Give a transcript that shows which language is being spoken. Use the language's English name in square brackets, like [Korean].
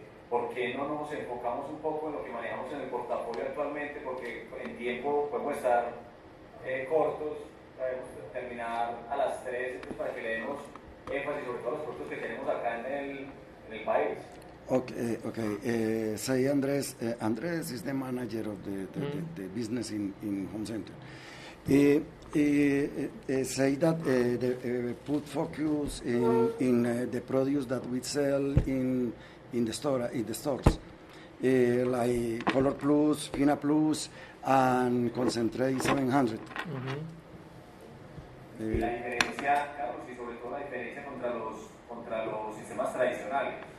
[Spanish] ¿Por qué no nos enfocamos un poco en lo que manejamos en el portafolio actualmente? Porque en tiempo podemos estar cortos, podemos terminar a las 3, entonces para que le demos énfasis sobre todos los productos que tenemos acá en el país. [English] Okay. Say Andres. Andres is the manager of the business in Homecenter. Say that put focus in the produce that we sell in the stores, like Color Plus, Fina Plus, and Concentrate 700. [Spanish] La diferencia, Carlos, y sobre todo la diferencia contra los sistemas tradicionales.